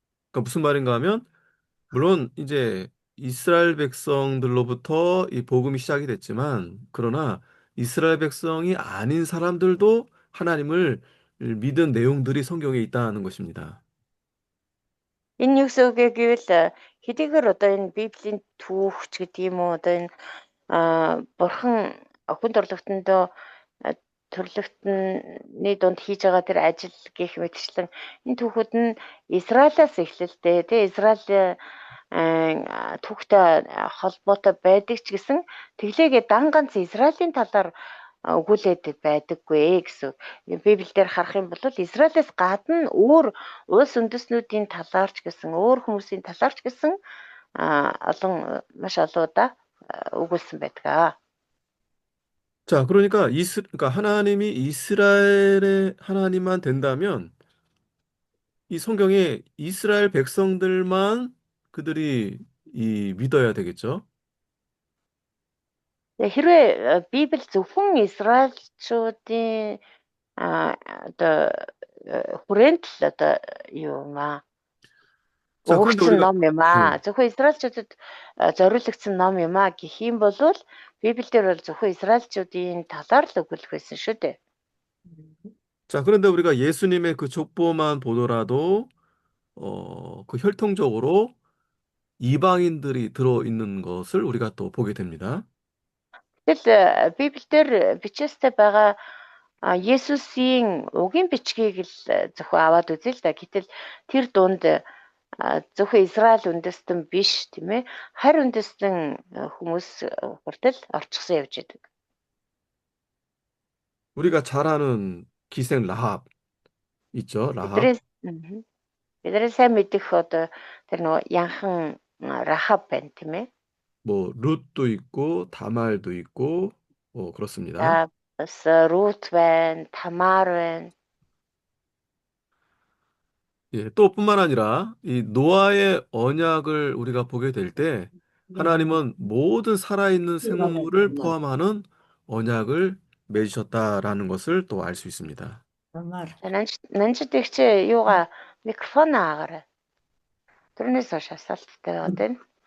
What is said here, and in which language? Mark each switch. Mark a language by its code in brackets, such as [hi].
[ko] 그러니까 무슨 말인가 하면 물론 이제 이스라엘 백성들로부터 이 복음이 시작이 됐지만 그러나 이스라엘 백성이 아닌 사람들도 하나님을 믿은 내용들이 성경에 있다는 것입니다. [mn] Энэ юу гэсэн үг вэ гэвэл хэдийгээр одоо энэ Библийн түүх ч гэдэг юм уу одоо энэ бурхан хүн төрлөختны дунд хийж байгаа тэр ажил гэх мэтчлэн энэ түүхүүд нь Израилаас эхлэлтэй тий Израиль түүхтэй холбоотой байдаг ч гэсэн тэглээгээ дан ганц Израилийн талаар өгүүлээд байдаггүй гэсэн. Библиэлд харах юм бол Израилээс гадна өөр улс үндэстнүүдийн талаарч гэсэн өөр хүмүүсийн талаарч гэсэн маш олон удаа өгүүлсэн байдаг. [ko] 자, 그러니까 그러니까 하나님이 이스라엘의 하나님만 된다면 이 성경에 이스라엘 백성들만 그들이 믿어야 되겠죠. [mn] Хэрвээ Библи зөвхөн Израильчуудын одоо хүрээнд л одоо юу юм аа [ko] 자, 그런데 [mn] өгөгдсөн [ko] 우리가 [mn] ном юм аа. Зөвхөн Израильчуудад зориулагдсан ном юм аа гэх юм бол Библиэр бол зөвхөн Израильчуудын талаар л өгүүлэх байсан шүү дээ. [ko] 자, 그런데 우리가 예수님의 그 족보만 보더라도 그 혈통적으로 이방인들이 들어있는 것을 우리가 또 보게 됩니다. [mn] Тэгэл Библиэр бичээстэй байгаа Есүсийн угийн бичгийг л зөвхөн аваад үзье л да. Гэтэл тэр дунд зөвхөн Израиль үндэстэн биш тийм ээ. Харь үндэстэн хүмүүс хүртэл орчихсон явж байдаг. [ko] 우리가 잘 아는 기생 라합 있죠, 라합. [mn] Бидний сайн мэдих одоо тэр нөгөө янхан Рахаб байна тийм ээ. [ko] 뭐 룻도 있고 다말도 있고 그렇습니다. [mn] За бас Рут байна, Тамар байна. [ko] 예, 또 뿐만 아니라 이 노아의 언약을 우리가 보게 될 때 하나님은 모든 살아있는 생물을 포함하는 언약을 맺으셨다라는 것을 또 알 수 있습니다. [mn] Нанчдэгч юугаа микрофон аагараа. Тэрнээс хойш асуулттай байгаад байна.